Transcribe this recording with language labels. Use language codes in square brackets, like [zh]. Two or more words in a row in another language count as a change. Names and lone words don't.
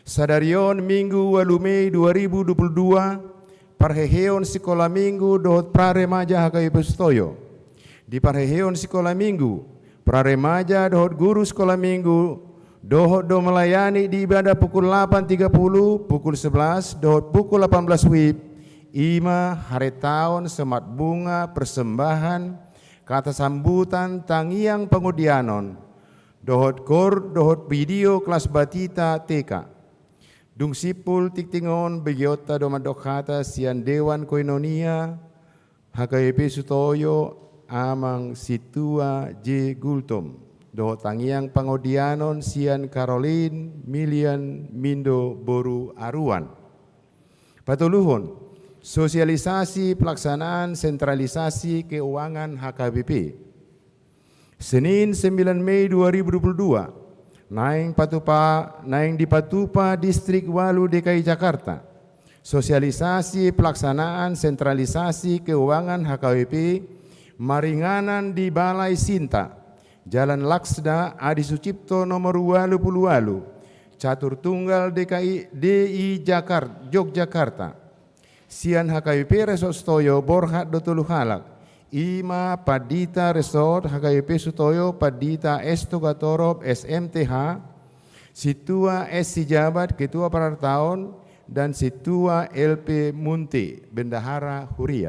[bbc] Sadarion Minggu 8 Mei 2022 parheheon sekolah minggu dohot praremaja HKBP Sutoyo. Di parheheon sekolah minggu praremaja dohot guru sekolah minggu dohot do [id] melayani di ibadah pukul 8.30, pukul 11, [bbc] dohot pukul 18 WIB. Ima [id] hari tahun semat bunga persembahan kata sambutan [bbc] tangiang pengudianon dohot kor dohot video kelas batita TK. Dung sipul tiktingon begiota domadokata sian Dewan Koinonia HKBP Sutoyo amang situa J Gultom dohot tangiang pengudianon sian Caroline Milian Mindo Boru Aruan. [id] Patuluhun sosialisasi pelaksanaan sentralisasi keuangan HKBP. [bbc] Senin 9 Mei 2022, naing di Patupa Distrik Walu DKI Jakarta. [id] Sosialisasi pelaksanaan sentralisasi keuangan HKBP maringanan di Balai Sinta, Jalan Laksda Adi Sucipto nomor 20 Walu, Catur Tunggal DI Jakarta, Yogyakarta. [bbc] Sian HKBP Resort Sutoyo Borhat Dotulu Halak, Ima Padita Resort HKBP Sutoyo Padita Estogatorob SMTH, Situa S. Sijabat Ketua Parartaon, dan Situa LP Munti Bendahara Huria.